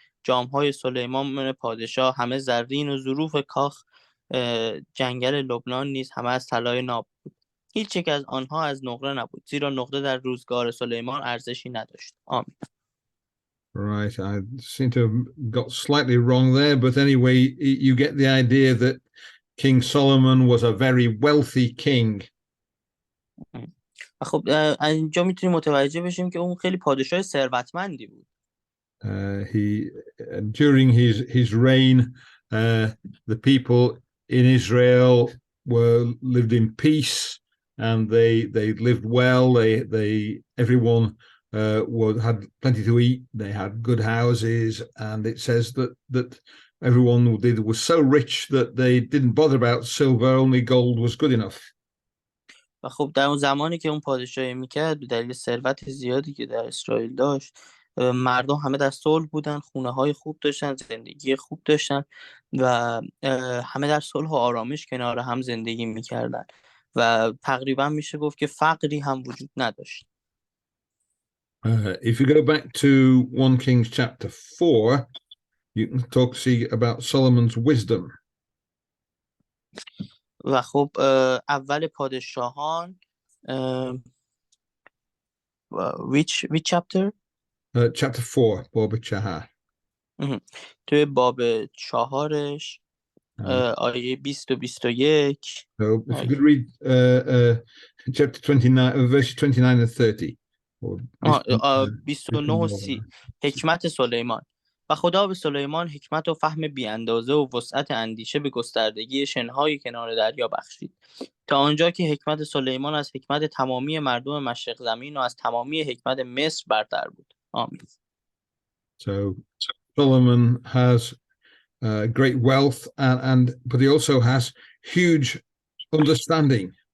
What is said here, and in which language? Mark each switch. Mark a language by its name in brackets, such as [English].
[Persian] جامهای سلیمان پادشاه همه زرین و ظروف کاخ جنگل لبنان نیز همه از طلای ناب بود. هیچ یک از آنها از نقره نبود، زیرا نقره در روزگار سلیمان ارزشی نداشت. آمین. [English] Right, I seem to have got slightly wrong there, but anyway, you get the idea that King Solomon was a very wealthy king. [Persian] خب اینجا میتونیم متوجه بشیم که اون خیلی پادشاه ثروتمندی بود. [English] He during his reign, the people in Israel lived in peace, and they lived well. Everyone had plenty to eat. They had good houses, and it says that everyone was so rich that they didn't bother about silver. Only gold was good enough. [Persian] و خب در اون زمانی که اون پادشاهی میکرد به دلیل ثروت زیادی که در اسرائیل داشت، مردم همه در صلح بودن، خونه های خوب داشتن، زندگی خوب داشتن و همه در صلح و آرامش کنار هم زندگی میکردن و تقریبا میشه گفت که فقری هم وجود نداشت. [English] If you go back to 1 Kings chapter 4, you can see about Solomon's wisdom. [Persian] و خب اول پادشاهان [English] which chapter? chapter 4, [Persian] باب 4. توی باب 4 آیه 20 و 21. [English] So if you could read chapter 29, verses 29 and 30. Or [Persian] 29 و 30. حکمت سلیمان. و خدا به سلیمان حکمت و فهم بی اندازه و وسعت اندیشه به گستردگی شنهای کنار دریا بخشید، تا آنجا که حکمت سلیمان از حکمت تمامی مردم مشرق زمین و از تمامی حکمت مصر برتر بود. آمین. [English] So Solomon has great wealth, but he also has huge understanding.